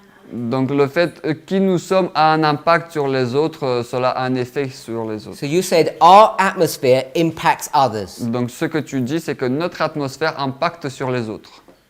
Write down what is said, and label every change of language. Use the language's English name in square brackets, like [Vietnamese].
[French] Donc le fait qui nous sommes a un impact sur les autres, cela a un effet sur les autres. [English] So you said our atmosphere impacts others. [French] Donc ce que tu dis, c'est que notre atmosphère impacte sur les autres.